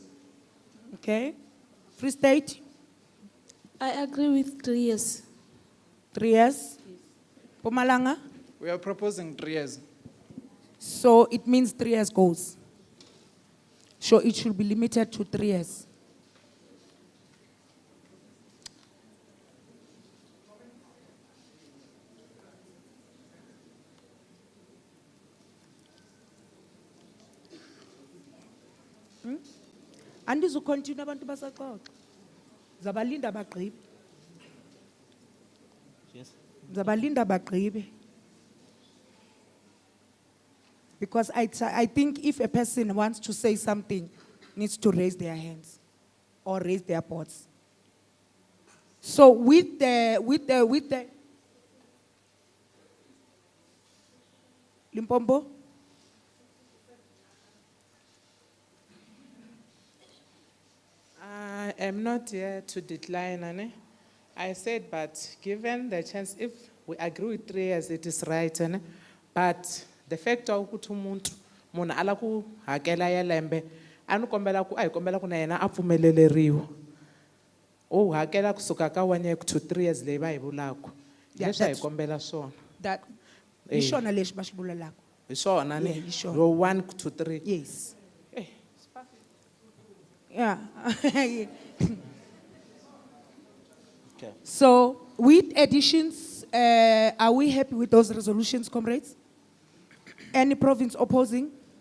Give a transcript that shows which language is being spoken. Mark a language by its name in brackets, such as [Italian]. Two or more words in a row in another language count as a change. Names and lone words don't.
[English] Okay. Free State? I agree with 3 years. 3 years? Mpumalanga? We are proposing 3 years. So it means 3 years goes. So it should be limited to 3 years. [Xhosa] Andizukontinue abantu basaxoxa. Zabalinda bagqibe. [English] Yes. [Xhosa] Zabalinda bagqibe. [English] Because I think if a person wants to say something, needs to raise their hands or raise their paws. So with the Limpopo? I am not here to decline, Anne. I said, but given the chance, if we agree with 3 years, it is right, Anne. But the fact of [Zulu] ukuthi umuntu [Tsonga] munhu ala ku hakela ya lembe anu kombela ku ai kombela ku na yena a pfumeleleriwa o hakela kusuka ka [English] 1 year to 3 years [Tsonga] leyi va hi vulaka leswi hi kombela swona that hi swona leswi va swi vulavulaka hi swona ni hi swona. ro 1 to 3 [English] yes yeah Okay. So with additions, are we happy with those resolutions, comrades? Any province opposing?